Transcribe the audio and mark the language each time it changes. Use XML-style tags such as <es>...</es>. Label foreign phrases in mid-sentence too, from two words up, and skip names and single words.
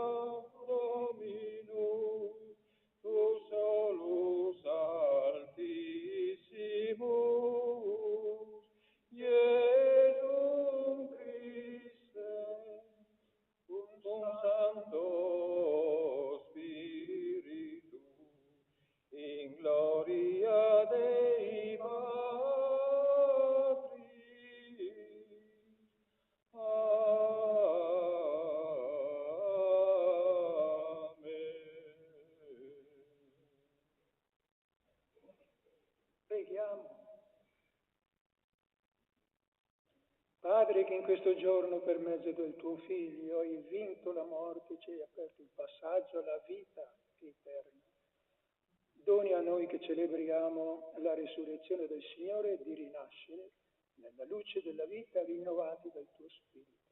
<la>Dominus, tu solus altissimus, Iesum Christe, cum Sancto Spiritu, in gloria Dei Patris.</la> <it>Preghiamo. Padre, che in questo giorno per mezzo del tuo Figlio hai vinto la morte e ci hai aperto il passaggio alla vita eterna, doni a noi che celebriamo la risurrezione del Signore di rinascere nella luce della vita rinnovati dal tuo Spirito.</it>